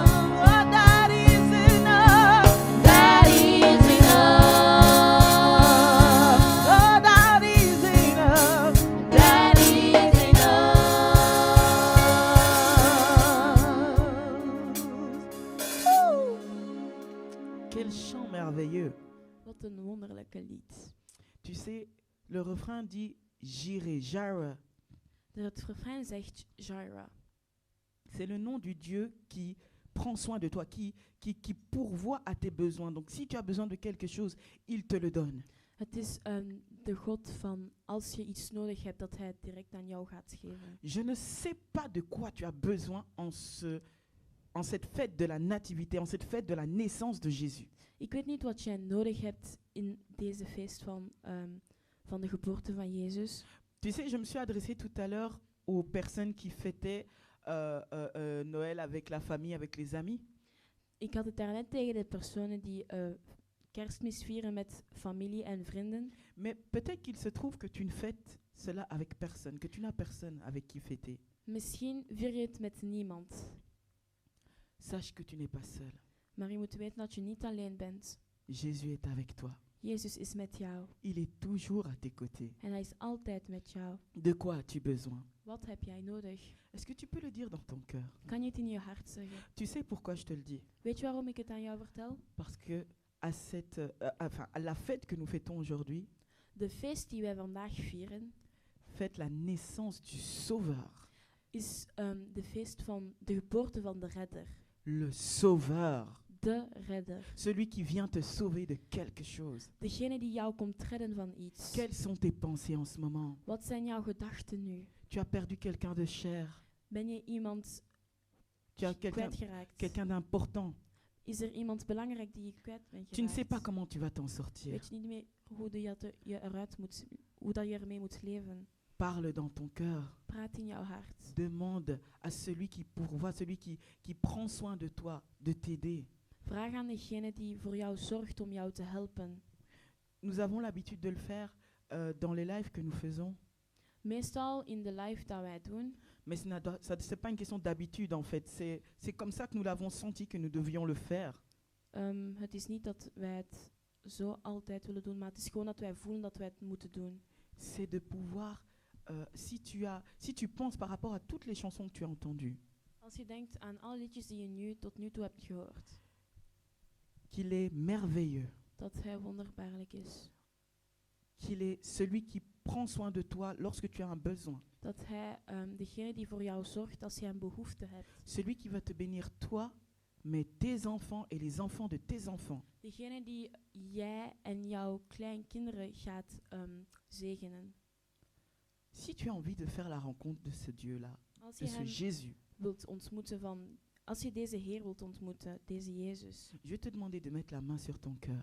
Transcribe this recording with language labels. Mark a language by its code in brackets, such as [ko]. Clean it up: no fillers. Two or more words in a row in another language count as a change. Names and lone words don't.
[en] Oh, that is enough. That is enough. Oh, that is enough. That is enough. Ouh. [fr] Quel chant merveilleux. [nl] Wat een wonderlijke lied. [fr] Tu sais, le refrain dit Jireh, Jireh. [nl] Het refrein zegt Jireh. [fr] C'est le nom du Dieu qui prend soin de toi, qui pourvoit à tes besoins. Donc si tu as besoin de quelque chose, il te le donne. [nl] Het is de God van als je iets nodig hebt, dat hij het direct aan jou gaat geven. [fr] Je ne sais pas de quoi tu as besoin en cette fête de la nativité, en cette fête de la naissance de Jésus. [nl] Ik weet niet wat jij nodig hebt in deze feest van de geboorte van Jezus. [fr] Tu sais, je me suis adressé tout à l'heure aux personnes qui fêtaient Noël avec la famille, avec les amis. [nl] Ik had het daarnet tegen de personen die Kerstmis vieren met familie en vrienden. [fr] Mais peut-être qu'il se trouve que tu ne fêtes cela avec personne, que tu n'as personne avec qui fêter. [nl] Misschien vier je het met niemand. [fr] sache que tu n'es pas seul. [nl] Maar je moet weten dat je niet alleen bent. [fr] Jésus est avec toi. [nl] Jezus is met jou. [fr] Il est toujours à tes côtés. [nl] En hij is altijd met jou. [fr] De quoi as-tu besoin? [nl] Wat heb jij nodig? [fr] Est-ce que tu peux le dire dans ton cœur? [nl] Kan je het in je hart zeggen? [fr] Tu sais pourquoi je te le dis? [nl] Weet je waarom ik het aan jou vertel? [fr] Parce que à la fête que nous fêtons aujourd'hui, [nl] De feest die wij vandaag vieren [fr] fête la naissance du Sauveur. [nl] is de feest van de geboorte van de redder. [fr] Le Sauveur. [nl] De redder. [fr] Celui qui vient te sauver de quelque chose. [nl] Degene die jou komt redden van iets. [fr] Quelles sont tes pensées en ce moment? [nl] Wat zijn jouw gedachten nu? [fr] Tu as perdu quelqu'un de cher. [nl] Ben je iemand [fr] Tu as [nl] kwijtgeraakt? [fr] quelqu'un d'important. [nl] Is er iemand belangrijk die je kwijt bent [fr] Tu ne sais pas [nl] geraakt? [fr] comment tu vas t'en sortir. [nl] Weet je niet meer hoe dat je ermee moet leven? [fr] Parle dans ton cœur. [nl] Praat in jouw hart. [fr] Demande à celui qui pourvoit, celui qui prend soin de toi, de t'aider. [nl] Vraag aan degene die voor jou zorgt om jou te helpen. [fr] Nous avons l'habitude de le faire dans les lives que nous faisons. [nl] Meestal in de live dat wij doen, [fr] Mais ce n'est pas une question d'habitude en fait. C'est comme ça que nous l'avons senti que nous devions le faire. [nl] het is niet dat wij het zo altijd willen doen, maar het is gewoon dat wij voelen dat wij het moeten doen. [fr] C'est de pouvoir, si tu penses par rapport à toutes les chansons que tu as entendues, [nl] Als je denkt aan alle liedjes die je tot nu toe hebt gehoord, [fr] qu'il est merveilleux, [nl] dat hij wonderbaarlijk is. [fr] qu'il est celui qui prend soin de toi lorsque tu as un besoin, [nl] Dat hij degene die voor jou zorgt als je een behoefte hebt. [fr] celui qui va te bénir toi, mais tes enfants et les enfants de tes enfants. [nl] Degene die jij en jouw kleinkinderen gaat zegenen. [fr] Si tu as envie de faire la rencontre de ce Dieu-là, [nl] Als [fr] de [nl] je [fr] ce [nl] hem [fr] Jésus, [nl] wilt ontmoeten als je deze Heer wilt ontmoeten, deze Jezus, [fr] je vais te demander de mettre la main sur ton cœur.